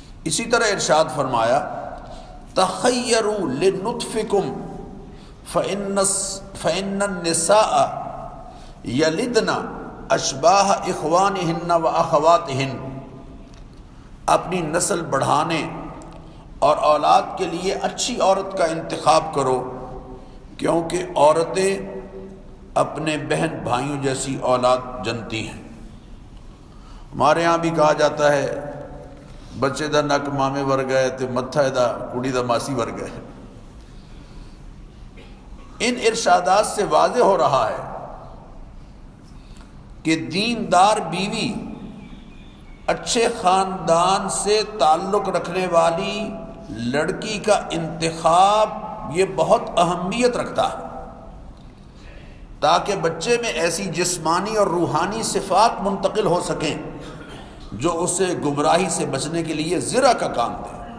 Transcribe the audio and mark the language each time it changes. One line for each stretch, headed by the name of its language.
Urdu: اسی طرح ارشاد فرمایا
Arabic: تخیروا لنطفکم فإن النساء یلدن اشباہ اخوانہن و اخواتہن.
Urdu: اپنی نسل بڑھانے اور اولاد کے لیے اچھی عورت کا انتخاب کرو، کیونکہ عورتیں اپنے بہن بھائیوں جیسی اولاد جنتی ہیں. ہمارے ہاں بھی کہا جاتا ہے
Punjabi: بچے دا نک مامے ور گئے تے متھا دا کڑی دا ماسی ور گئے.
Urdu: ان ارشادات سے واضح ہو رہا ہے کہ دیندار بیوی، اچھے خاندان سے تعلق رکھنے والی لڑکی کا انتخاب یہ بہت اہمیت رکھتا ہے تاکہ بچے میں ایسی جسمانی اور روحانی صفات منتقل ہو سکیں جو اسے گمراہی سے بچنے کے لیے ذرا کا کام دے.